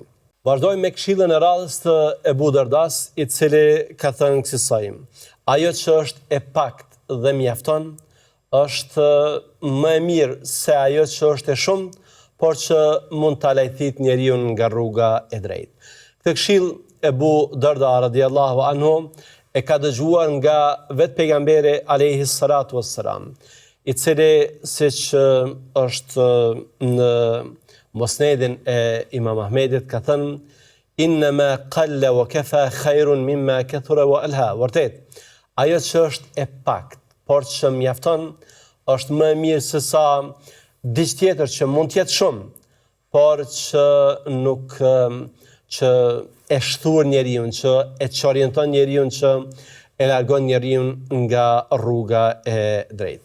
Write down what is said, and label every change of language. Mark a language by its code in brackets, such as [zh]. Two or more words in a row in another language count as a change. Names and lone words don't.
[sq] Vazhdojmë me këshillën e radhës të Ebu Dardas, i cili ka thënë kësaj: ajo që është e pakt dhe mjafton, është më e mirë se ajo që është e shumtë, por që mund ta lajthit njeriu nga rruga e drejtë. Këtë këshill Ebu Darda [ar] رضي الله عنه [sq] e ka dëgjuar nga vetë pejgamberi [ar] عليه الصلاة والسلام, [sq] i cili siç është në Musnedin e Imam Ahmedit ka thënë [ar] إنما قل وكفى خير مما كثر وألهى. [sq] Vërtet, ajo që është e pakt, por që mjafton, është më mirë se sa diçka tjetër që mund të jetë shumë, por që nuk që e shtur njeriu, që e çorienton njeriu, që e largon njeriu nga rruga e drejtë.